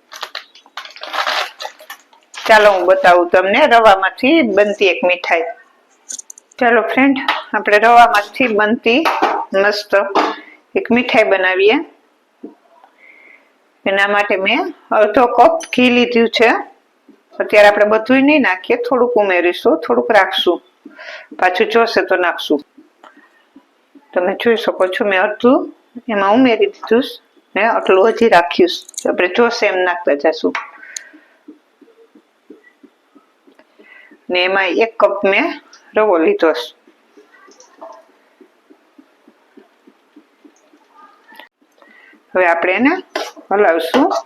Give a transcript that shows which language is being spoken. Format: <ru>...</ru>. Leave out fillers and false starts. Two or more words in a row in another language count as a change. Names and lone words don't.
<gu>ચાલો હું બતાઉં તમને રવામાંથી બનતી એક મીઠાઈ। ચલો ફ્રેન્ડ આપણે રવામાંથી બનતી મસ્ત એક મીઠાઈ બનાવીએ। એના માટે મેં અર્ધો કપ ઘી લીધું છે। અત્યારે આપણે બધુંય નહીં નાખીએ, થોડુંક ઉમેરીશું, થોડુંક રાખશું, પાછું જોઈશે તો નાખશું। તમે જોઈ શકો છો મેં અર્ધું એમાં ઉમેરી દીધું ને आटલું હજી રાખ્યું આપણે જોશે એમ નાખતા જશું ને એમાં 1 કપ મેં રવો લીધો છે। હવે આપણે એને હલાવશું।</gu>